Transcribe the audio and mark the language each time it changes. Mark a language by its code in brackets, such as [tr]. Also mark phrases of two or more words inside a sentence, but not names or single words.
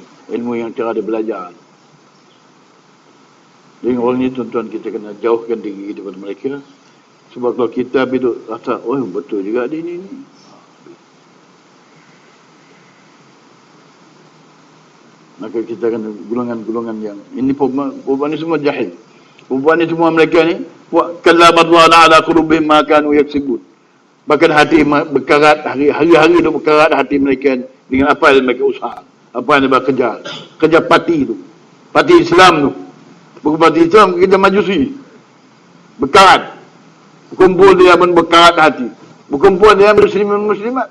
[ms] Ilmu yang cara dia belajar. Jadi orang ni tuan-tuan kita kena jauhkan diri daripada mereka. Sebab kalau kita hidup rasa, oh betul juga dia ni. Maka kita akan golongan-golongan yang ini perempuan ni semua jahil. Perempuan ni semua mereka ni [ar] كلا بل ران على قلوبهم ما كانوا يكسبون. [ms] Bahkan hati berkarat, hari-hari tu berkarat hati mereka dengan apa yang mereka usaha, apa yang mereka kerja parti tu, parti Islam tu. Bukan parti Islam, kerja Majusi. Berkarat. Berkumpul dia pun berkarat hati. Berkumpul dia muslimat.